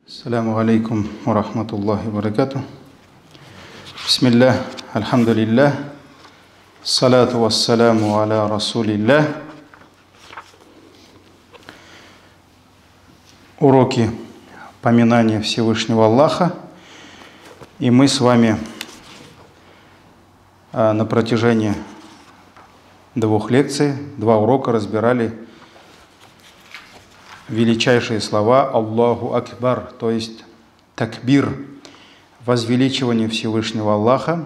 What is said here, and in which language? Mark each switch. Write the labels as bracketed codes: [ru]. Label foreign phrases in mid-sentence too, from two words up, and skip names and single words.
[ar] السلام عليكم ورحمة الله وبركاته. بسم الله، الحمد لله، الصلاة والسلام على رسول الله. [ru] Уроки поминания Всевышнего Аллаха. И мы с вами на протяжении двух лекций, два урока разбирали величайшие слова [ar] الله أكبر, [ru] то есть такбир, возвеличивание Всевышнего Аллаха.